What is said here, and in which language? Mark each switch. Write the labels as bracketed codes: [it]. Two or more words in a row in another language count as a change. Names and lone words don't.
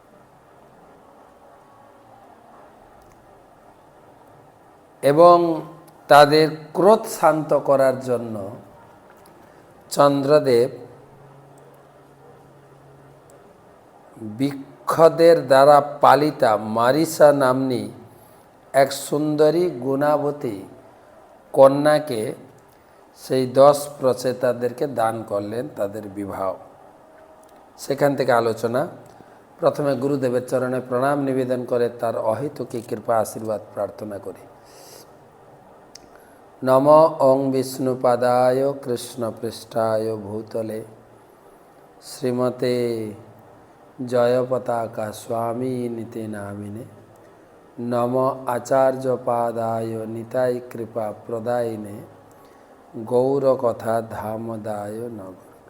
[bn] এবং তাদের ক্রোধ শান্ত করার জন্য চন্দ্রদেব বৃক্ষদের দ্বারা পালিতা মারিসা নাম্নী এক সুন্দরী গুণাবতী কন্যাকে সেই 10 প্রচেতাদেরকে দান করলেন তাদের বিবাহ। সেখান থেকে আলোচনা। প্রথমে গুরুদেবের চরণে প্রণাম নিবেদন করে তার অহেতুকী কৃপা আশীর্বাদ প্রার্থনা করি। [sa] नमो ओं विष्णुपादाय कृष्णपृष्ठाय भूतले श्रीमते जयपताका स्वामिनिति नामिने। नमो आचार्यपादाय निताय कृपा प्रदायिने गौरकथा धामदाय नगर।